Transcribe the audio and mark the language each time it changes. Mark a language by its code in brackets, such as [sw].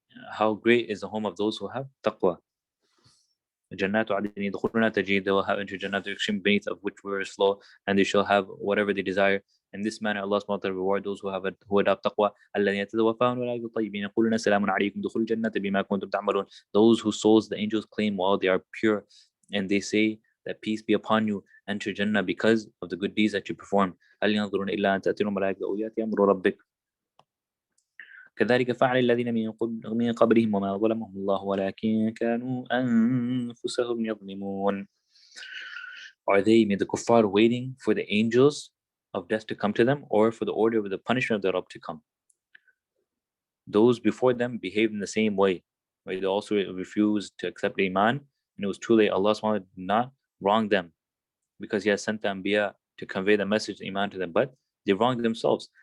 [en] How great is the home of those who have taqwa. [ar] Jannatu adin yadkhuluna tajid, [en] they will have into Jannah beneath of which rivers flow, and they shall have whatever they desire. In this manner, Allah subhanahu wa ta'ala reward those who adopt taqwa. [ar] الَّذِينَ يَتَوَفَّاهُمُ الْمَلَائِكَةُ طَيِّبِينَ يَقُولُونَ سَلَامٌ عَلَيْكُمْ ادْخُلُوا الْجَنَّةَ بِمَا كُنتُمْ تَعْمَلُونَ. [en] Those whose souls the angels claim while they are pure, and they say that peace be upon you, enter Jannah because of the good deeds that you perform. [ar] هَلْ يَنظُرُونَ إِلَّا أَن تَأْتِيَهُمُ الْمَلَائِكَةُ أَوْ يَأْتِيَ أَمْرُ رَبِّكَ كذلك فعل الذين من قبلهم وما ظلمهم الله ولكن كانوا أنفسهم يظلمون. [en] Are they, may the kuffar, waiting for the angels of death to come to them, or for the order of the punishment of the Rabb to come? Those before them behaved in the same way, right? They also refused to accept Iman, and it was too late. Allah SWT did not wrong them because He has sent the Anbiya to convey the message of Iman to them, but they wronged themselves.